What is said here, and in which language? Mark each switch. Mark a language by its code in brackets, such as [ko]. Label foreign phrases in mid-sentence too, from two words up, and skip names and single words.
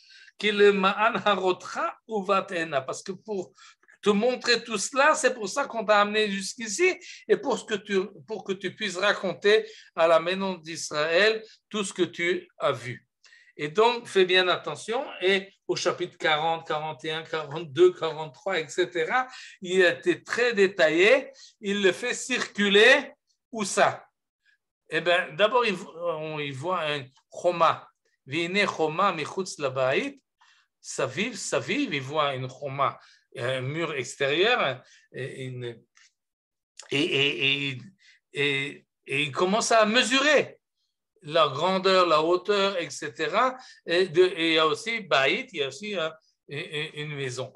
[fr] Parce que pour te montrer tout cela, c'est pour ça qu'on t'a amené jusqu'ici et pour que tu puisses raconter à la maison d'Israël tout ce que tu as vu. Et donc, fais bien attention. Et au chapitre 40, 41, 42, 43, etc., il a été très détaillé. Il le fait circuler. Où ça? Eh bien, d'abord, il voit un choma. [he] והנה חומה מחוץ לבית. Saviv, [fr] il voit une choma, un mur extérieur. Et il commence à mesurer la grandeur, la hauteur, etc. Et il y a aussi Baït, il y a aussi une maison.